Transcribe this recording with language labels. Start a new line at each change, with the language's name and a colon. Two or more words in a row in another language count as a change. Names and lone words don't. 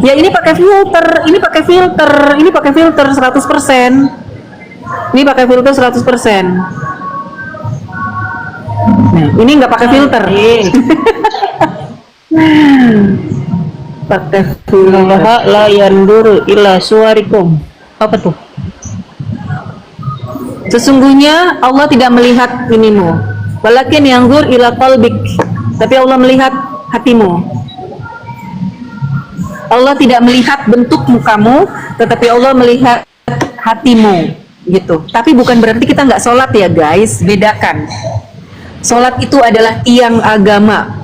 Indonesian: Ya ini pakai filter, ini pakai filter, ini pakai filter 100%. Ini pakai filter 100%. Nah, ini nggak pakai filter. Pakai filter.
Arabic: الله لا ينظر إلى صوركم.
Indonesian: Apa tuh? Sesungguhnya Allah tidak melihat inimu.
Arabic: ولكن ينظر إلى قلبك.
Indonesian: Tapi Allah melihat hatimu. Allah tidak melihat bentuk mukamu, tetapi Allah melihat hatimu, gitu. Tapi bukan berarti kita nggak sholat ya guys. Bedakan. Sholat itu adalah tiang agama.